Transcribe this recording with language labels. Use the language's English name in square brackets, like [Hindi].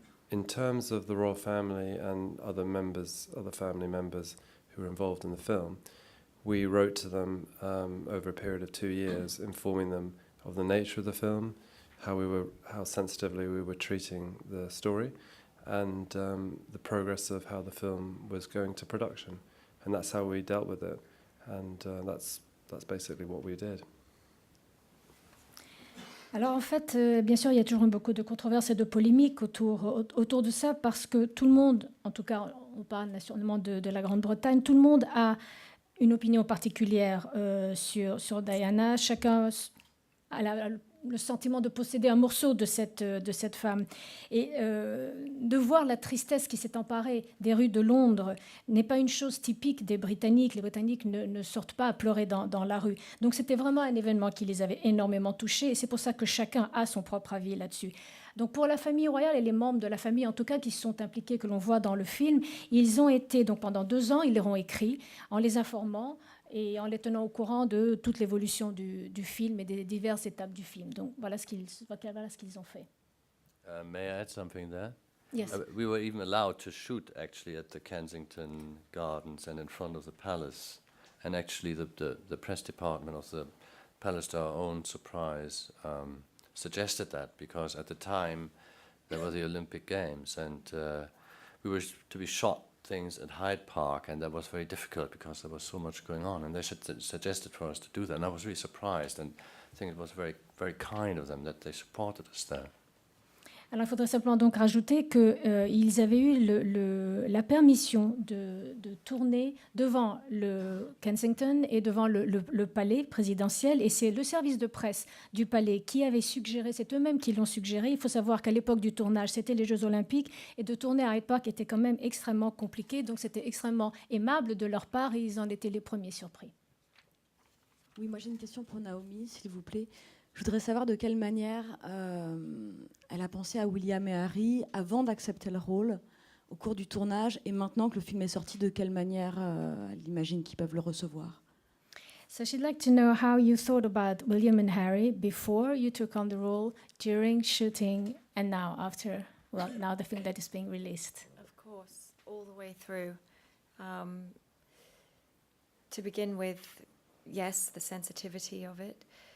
[English] In terms of the royal family and other family members who were involved in the film, we wrote to them over a period of 2 years, informing them of the nature of the film, how sensitively we were treating the story, and the progress of how the film was going to production, and that's how we dealt with it, and that's basically what we did. [French] Alors en fait, bien sûr, il y a toujours eu beaucoup de controverses et de polémiques autour de ça, parce que tout le monde, en tout cas on parle nationalement de la Grande-Bretagne, tout le monde a une opinion particulière sur Diana. Chacun a le sentiment de posséder un morceau de cette femme. Et de voir la tristesse qui s'est emparée des rues de Londres n'est pas une chose typique des Britanniques. Les Britanniques ne sortent pas à pleurer dans la rue. Donc c'était vraiment un événement qui les avait énormément touchés, et c'est pour ça que chacun a son propre avis là-dessus. Donc pour la famille royale et les membres de la famille, en tout cas, qui sont impliqués, que l'on voit dans le film, ils ont été, donc pendant 2 ans, ils leur ont écrit en les informant et en les tenant au courant de toute l'évolution du film et des diverses étapes du film. Donc voilà ce qu'ils ont fait. [English] May I add something there? Yes. We were even allowed to shoot actually at the Kensington Gardens and in front of the palace. And actually the press department of the palace, to our own surprise, suggested that, because at the time there were the Olympic Games, and we were to be shot things at Hyde Park, and that was very difficult because there was so much going on, and they suggested for us to do that, and I was really surprised, and I think it was very, very kind of them that they supported us there. [French] Alors, il faudrait simplement donc rajouter qu'ils avaient eu la permission de tourner devant le Kensington et devant le palais présidentiel. Et c'est le service de presse du palais qui avait suggéré, c'est eux-mêmes qui l'ont suggéré. Il faut savoir qu'à l'époque du tournage, c'était les Jeux Olympiques. Et de tourner à Hyde Park était quand même extrêmement compliqué. Donc, c'était extrêmement aimable de leur part, et ils en étaient les premiers surpris. Oui, moi j'ai une question pour Naomi, s'il vous plaît. Je voudrais savoir de quelle manière elle a pensé à William et Harry avant d'accepter le rôle, au cours du tournage, et maintenant que le film est sorti, de quelle manière elle imagine qu'ils peuvent le recevoir. [English] So she'd like to know how you thought about William and Harry before you took on the role, during shooting, and now after, well, now the film that is being released. Of course, all the way through. To begin with, yes, the sensitivity of it.